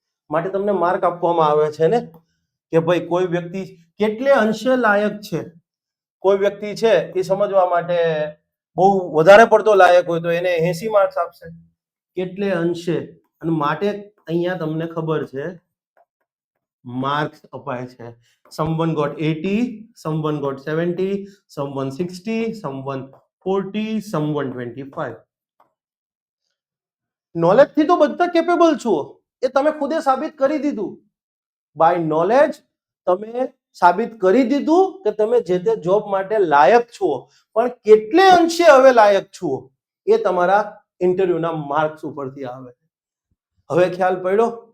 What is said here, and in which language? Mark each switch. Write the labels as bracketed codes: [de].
[gu] માટે તમને માર્ક આપવામાં આવે છે ને કે ભાઈ કોઈ વ્યક્તિ કેટલે અંશે લાયક છે. કોઈ વ્યક્તિ છે એ સમજવા માટે બહુ વધારે પડતો લાયક હોય તો એને 80 માર્ક્સ આપશે. કેટલે અંશે અને માટે અહીંયા તમને ખબર છે માર્ક્સ અપાય છે. [en] someone got 80, someone got 70, someone 60, someone 40, someone 25. [gu] Knowledge થી તો બધા કેપેબલ છો, એ તમે ખુદે સાબિત કરી દીધું. બાય નોલેજ તમે સાબિત કરી દીધું કે તમે જે તે જોબ માટે લાયક છો, પણ કેટલે અંશે હવે લાયક છો એ તમારા ઇન્ટરવ્યુના માર્ક્સ ઉપરથી આવે. હવે ખ્યાલ પડ્યો?